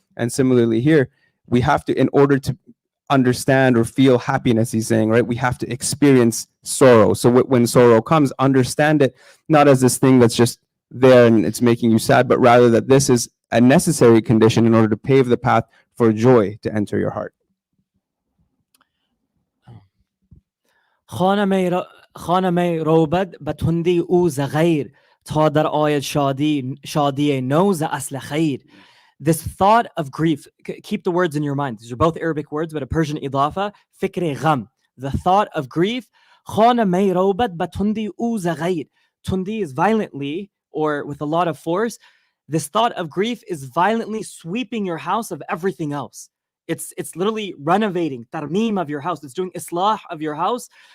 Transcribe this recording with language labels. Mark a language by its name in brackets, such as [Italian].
[English] And similarly here, we have to, in order to understand or feel happiness, he's saying, right, we have to experience sorrow. So when sorrow comes, understand it not as this thing that's just there and it's making you sad, but rather that this is a necessary condition in order to pave the path for joy to enter your heart. [Persian] خانه روبد به تندی او ز غیر تا در آید شادی نو ز اصل خیر. [English] This thought of grief, keep the words in your mind. These are both Arabic words, but a Persian idafa. [Persian] Fikr gham, [English] the thought of grief. [Persian] خانه روبد به تندی او ز غیر. [English] Tundi is violently, or with a lot of force. This thought of grief is violently sweeping your house of everything else. It's literally renovating, tarmeem of your house. It's doing islah of your house.